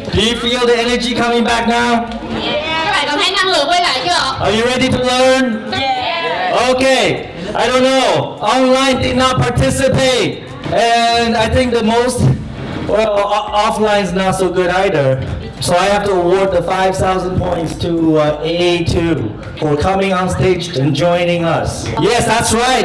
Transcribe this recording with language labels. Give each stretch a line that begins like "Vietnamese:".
English: Do you feel the energy coming back now?
Vietnamese: Các bạn cảm thấy năng lượng quay lại chưa?
English: Are you ready to learn? Okay. I don't know. Online did not participate, and I think the most offline is not so good either. So I have to award the 5,000 points to AA2 for coming on stage and joining us. Yes, that's right.